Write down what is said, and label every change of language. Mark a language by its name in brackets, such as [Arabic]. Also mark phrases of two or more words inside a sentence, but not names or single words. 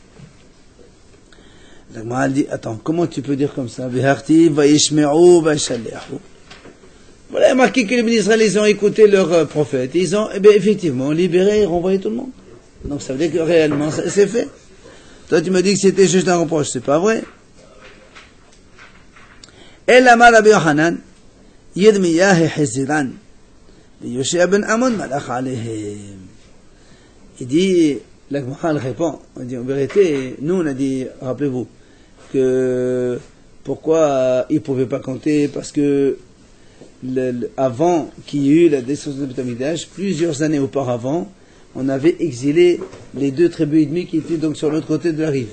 [French] La Gemara dit, attends, comment tu peux dire comme ça? Voilà, il y a marqué que les ministres, ils ont écouté leur prophète. Ils ont, effectivement, libéré et renvoyé tout le monde. Donc ça veut dire que réellement, c'est fait. Toi, tu me dis que c'était juste un reproche. C'est pas vrai. [Hebrew] אל אמר רבי יוחנן ירמיה החזירן יהושע בן אמון מלך עליהם. [French] Il dit, la Gemara répond, on dit en vérité, nous on a dit, rappelez-vous, que pourquoi ils ne pouvaient pas compter, parce que avant qu'il y ait eu la destruction de [Hebrew] בית המקדש, [French] plusieurs années auparavant, on avait exilé les 2 tribus ennemies qui étaient donc sur l'autre côté de la rive.